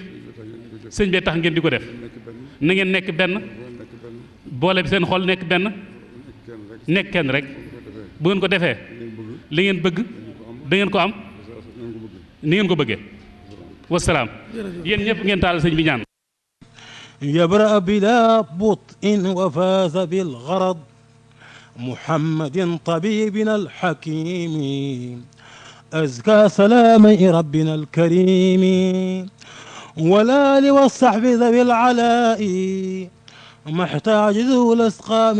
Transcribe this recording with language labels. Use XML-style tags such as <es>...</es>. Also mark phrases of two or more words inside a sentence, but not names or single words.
<wo>sëñ bee tax ngeen di ko def. na ngeen nekk benn. boole bi seen xol nekk benn. nekk kenn rek. bu ngeen ko defee. li ngeen bëgg. da ngeen ko am. ni ngeen ko bëggee. wasalaam. yéen ñëpp ngeen taal sëñ bi ñaan.</wo> <ar>يبرأ بلا بطء وفاز بالغرض محمد طبيبنا الحكيم أزكى سلام ربنا الكريم والآل والصحب ذوي العلاء محتاج ذو الأسقام</ar>